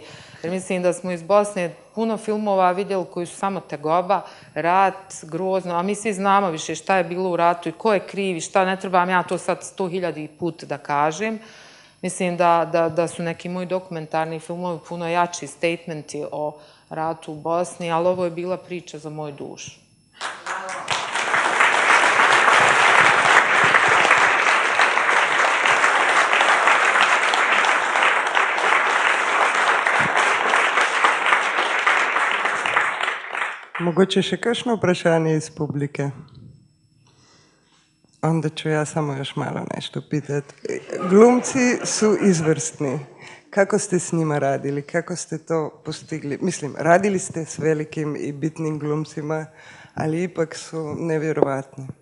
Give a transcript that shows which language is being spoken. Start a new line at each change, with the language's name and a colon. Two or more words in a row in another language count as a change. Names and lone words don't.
Croatian: Jer mislim da smo iz Bosne puno filmova vidjeli koji su samo tegoba, rat, grozno, a mi svi znamo više šta je bilo u ratu i ko je kriv i šta, ne trebam ja to sad 100.000 put da kažem. Mislim da su neki moji dokumentarni filmovi puno jači statementi o ratu u Bosni, ali ovo je bila priča za moju dušu.
Slovenian: Mogoče še kakšno vprašanje iz publike?
Croatian: Onda ću ja samo još malo nešto pitati. Glumci su izvrsni. Kako ste s njima radili? Kako ste to postigli? Mislim, radili ste s velikim i bitnim glumcima, ali ipak su nevjerovatni.